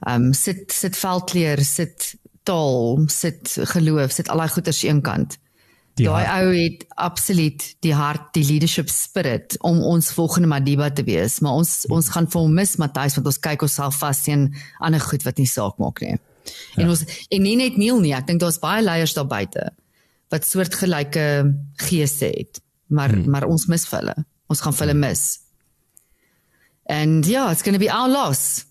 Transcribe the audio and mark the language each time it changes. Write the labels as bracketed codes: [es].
[af] Sit veldkleur, sit taal, sit geloof, sit al daai goeders aan een kant. Daai ou het absoluut die hart, die leadership spirit om ons volgende Madiba te wees, maar ons gaan vir hom mis, Matthys, want ons kyk onsself vas teen ander goed wat nie saak maak nie. Ja. En nie net Neil nie, ek dink daar's baie leiers daar buite wat soortgelyke geeste het, maar ons mis vir hulle. Ons gaan vir hulle mis. [en] And yeah, it's going to be our loss.